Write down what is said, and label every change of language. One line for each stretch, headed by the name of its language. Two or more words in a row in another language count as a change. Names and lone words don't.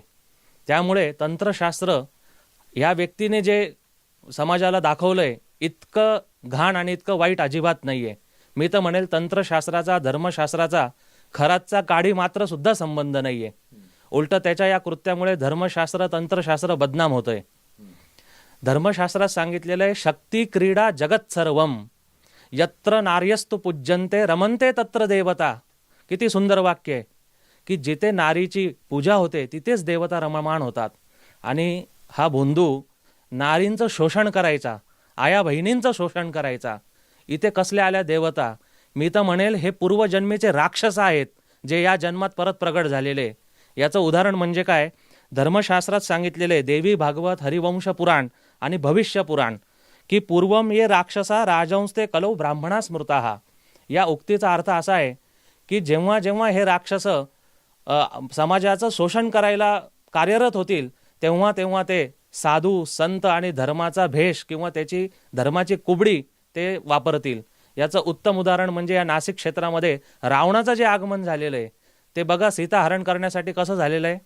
Marathi: त्यामुळे तंत्रशास्त्र या व्यक्तीने जे समाजाला दाखवलंय इतकं घाण आणि इतकं वाईट अजिबात नाहीये. मी तर म्हणेल तंत्रशास्त्राचा धर्मशास्त्राचा खरातचा काडी मात्र सुद्धा संबंध नाहीये. उलट त्याच्या या कृत्यामुळे धर्मशास्त्र तंत्रशास्त्र बदनाम होतंय. धर्मशास्त्रात सांगितलेलं आहे
Sanskrit: शक्ती क्रीडा जगत सर्वम यत्र नार्यस्तु पूज्यन्ते रमन्ते तत्र देवता.
Marathi: किती सुंदर वाक्य आहे की जिथे नारीची पूजा होते तिथेच देवता रममाण होतात. आणि हा बोंधू नारींचं शोषण करायचा, आया बहिणींचं शोषण करायचा. इथे कसल्या आल्या देवता? मी तर म्हणेल हे पूर्वजन्मीचे राक्षस आहेत जे या जन्मात परत प्रगट झालेले. याचं उदाहरण म्हणजे काय? धर्मशास्त्रात सांगितलेले देवी भागवत, हरिवंश पुराण आणि भविष्य पुराण की
Sanskrit: पूर्वम ये राक्षसा राजंस्ते कलौ ब्राह्मणा स्मृता.
Marathi: या उक्तीचा अर्थ असा आहे की जेव्हा जेव्हा हे राक्षस समाजाचं शोषण करायला कार्यरत होतील तेव्हा तेव्हा ते साधू संत आणि धर्माचा भेष किंवा त्याची धर्माची कुबडी ते वापरतील. याचं उत्तम उदाहरण म्हणजे या नाशिक क्षेत्रामध्ये रावणाचं जे आगमन झालेलं आहे ते बघा, सीता हरण करण्यासाठी कसं झालेलं आहे?